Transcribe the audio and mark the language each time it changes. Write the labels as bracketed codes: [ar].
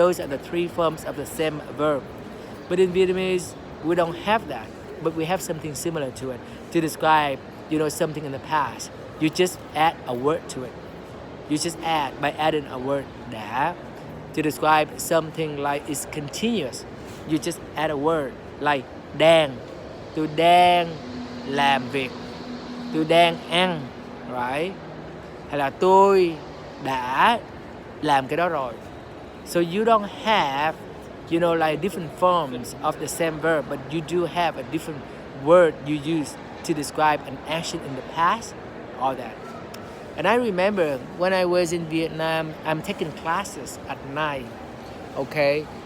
[en] Those are the three forms of the same verb. But in Vietnamese, we don't have that, but we have something similar to it to describe, something in the past. You just add a word to it. You just add by adding a word đã to describe something like it's continuous. You just add a word like đang, [vi] tôi đang làm việc, tôi đang ăn, [en] right? [vi] Hay là tôi đã làm cái đó rồi. [en] So you don't have, like different forms of the same verb, but you do have a different word you use to describe an action in the past, all that. And I remember when I was in Vietnam, I'm taking classes at night, okay?